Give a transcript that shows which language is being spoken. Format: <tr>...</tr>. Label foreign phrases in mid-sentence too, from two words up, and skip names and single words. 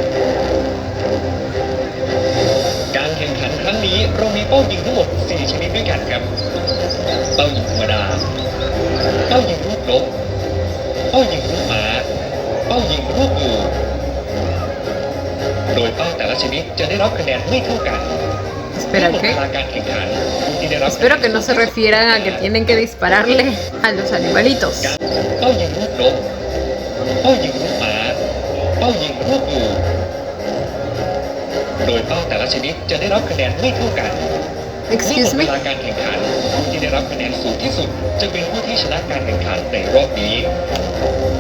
<th>การแข่งขันครั้งนี้เรามีเป้ายิงทั้งหมด4ชนิดด้วยกันครับเป้ายิงธรรมดาเป้ายิงรูปนกเป้ายิงรูปม้าเป้ายิงรูปงูโดยเป้าแต่ละชนิดจะได้รับคะแนนไม่เท่ากัน</th> <es>Espera, ¿qué? Espero que no se refieran a que tienen que dispararle a los animalitos.</es> <th>เป้ายิงรูปนกเป้ายิงรูปม้าเป้ายิงรูปงูโดยเป้าแต่ละชนิดจะได้รับคะแนนไม่เท่ากัน</th> <en>Excuse me?</en> <th>เวลาการแข่งขันผู้ที่ได้รับคะแนนสูงที่สุดจะเป็นผู้ที่ชนะการแข่งขันในรอบนี้</th>